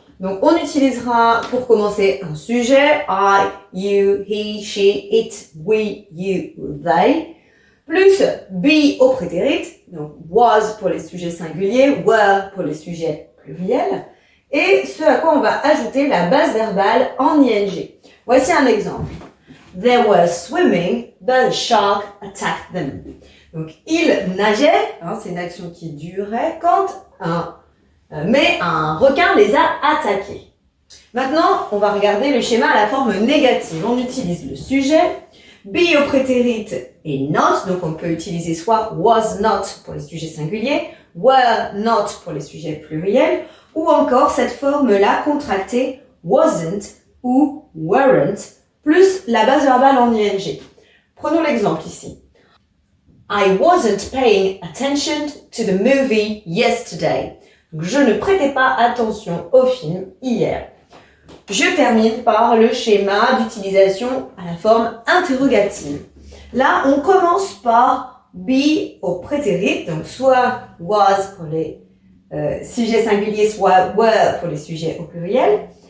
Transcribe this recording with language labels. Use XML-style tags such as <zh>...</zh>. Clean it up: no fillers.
<fr>Donc, on utilisera pour commencer un sujet, I, you, he, she, it, we, you, they, plus be au prétérit, donc was pour les sujets singuliers, were pour les sujets pluriels, et ce à quoi on va ajouter la base verbale en ing. Voici un exemple.</fr> <en>They were swimming, but a shark attacked them.</en> <fr>Donc, ils nageaient, c'est une action qui durait, quand un requin les a attaqués. Maintenant, on va regarder le schéma à la forme négative. On utilise le sujet, be au prétérit et not, donc on peut utiliser soit was not pour les sujets singuliers, were not pour les sujets pluriels, ou encore cette forme-là contractée wasn't ou weren't, plus la base verbale en ing. Prenons l'exemple ici.</fr> <en>I wasn't paying attention to the movie yesterday.</en> <fr>Donc, je ne prêtais pas attention au film hier. Je termine par le schéma d'utilisation à la forme interrogative. Là, on commence par be au prétérit, donc soit was pour les sujets singuliers, soit were pour les sujets au pluriel.</fr>